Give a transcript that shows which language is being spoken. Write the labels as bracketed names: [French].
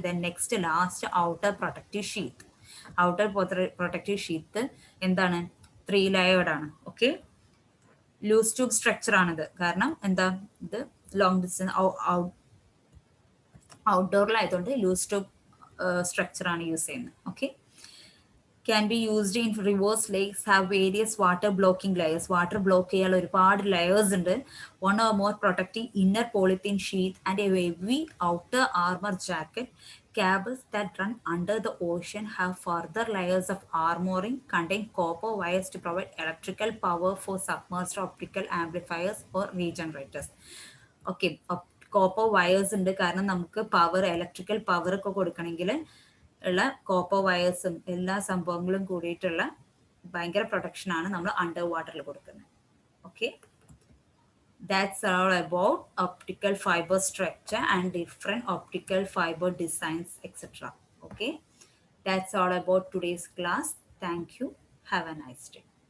[Malayalam] Then next last outer protective sheath. Outer protective sheath എന്താണ്? 3 layered ആണ്. Okay, loose tube structure ആണിത്. കാരണം എന്താ, ഇത് long distance ഔട്ട്ഡോറിലായതുകൊണ്ട് loose tube structure ആണ് യൂസ് ചെയ്യുന്നത്. [English] Okay, can be used in rivers, lakes, have various water blocking layers. [Malayalam] Water block ചെയ്യാൻ ഒരുപാട് layers ഉണ്ട്. [English] One or more protecting inner polythene sheath and a heavy outer armor jacket. Cables that run under the ocean have further layers of armoring, contain copper wires to provide electrical power for submerged optical amplifiers or regenerators. [Malayalam] Okay, copper wires ഉണ്ട്. കാരണം നമുക്ക് power, electrical power ഒക്കെ കൊടുക്കണമെങ്കിൽ ഉള്ള copper വയേഴ്സും എല്ലാ സംഭവങ്ങളും കൂടിയിട്ടുള്ള ഭയങ്കര പ്രൊട്ടക്ഷനാണ് നമ്മൾ അണ്ടർ വാട്ടറിൽ കൊടുക്കുന്നത്. [English] Okay, that's all about optical fiber structure and different optical fiber designs, etc. Okay, that's all about today's class. Thank you. Have a nice day.